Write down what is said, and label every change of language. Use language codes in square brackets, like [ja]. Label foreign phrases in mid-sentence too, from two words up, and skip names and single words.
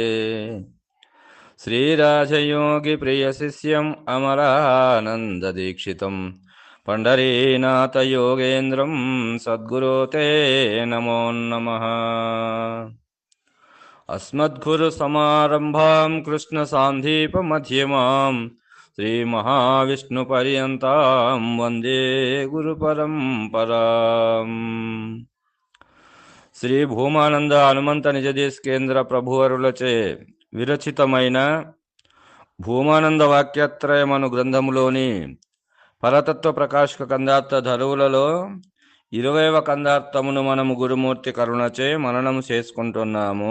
[sa] श्रीराजयोगिप्रियशिष्यम् अमरानन्ददीक्षितं पंढरीनाथयोगेन्द्रं सद्गुरो ते नमो नमः। अस्मद्गुरुसमारम्भां कृष्णसान्धीपमध्यमां श्रीमहाविष्णुपर्यन्तां वन्दे गुरुपरम्पराम्। [te] శ్రీ భూమానంద హనుమంత నిజదేశకేంద్ర ప్రభువరులచే విరచితమైన భూమానంద వాక్యత్రయమను గ్రంథములోని పరతత్వ ప్రకాశక కందార్థ ధరువులలో 20వ కందార్థమును మనము గురుమూర్తి కరుణచే మననము చేసుకుంటున్నాము.